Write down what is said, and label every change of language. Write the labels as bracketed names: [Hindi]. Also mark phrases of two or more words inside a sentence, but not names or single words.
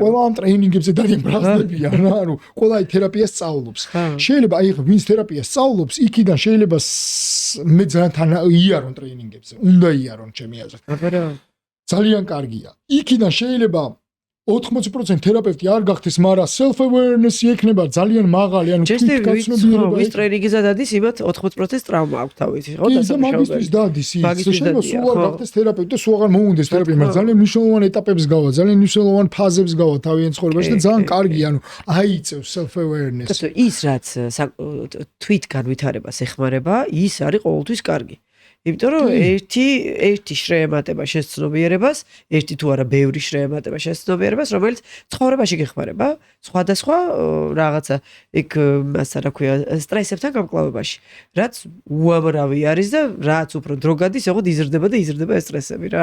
[Georgian] ყველა ამ ტრეინინგებზე დადის ბრაზდებიან რა ანუ ყველა აი თერაპიას სწავლობს შეიძლება აი ვინც თერაპიას სწავლობს იქიდან შეიძლება მე ძალიან იარონ ტრეინინგებზე უნდა იარონ ჩემი აზრით ძალიან კარგია იქიდან შეიძლება 80% თერაპევტი არ გახდეს, მაგრამ [English] self awareness- [Georgian] ი ექნება ძალიან მაღალი, ანუ თვითგაცნობიერება. ის ტრეინინგზე დადის, იმათ 80% ტრავმა აქვს თავისი, ხო, დასამშრომლობისთვის დადის ის. შეიძლება სულ არ გახდეს თერაპევტი და სულ აღარ მოუნდეს თერაპია, მაგრამ ძალიან მნიშვნელოვანი ეტაპებს გავა, ძალიან მნიშვნელოვანი ფაზებს გავა თავიანთ ცხოვრებაში და ძალიან კარგია, ანუ აიწევს [English] self awareness. [Georgian] ის რაც თვითგანვითარებას ეხმარება, ის არის ყოველთვის კარგი. იმიტომ რომ ერთი შრეემატება შეცნობიერებას, ერთი თუ არა ბევრი შრეემატება შეცნობიერებას, რომელიც ცხოვრებაში გეხმარება, სხვადასხვა რაღაცა იქ მასა რა ქვია, სტრესებთან გამკლავებაში, რაც უამრავი არის და რაც უფრო დრო გადის, ოღონდ იზრდება და იზრდება ეს სტრესები რა.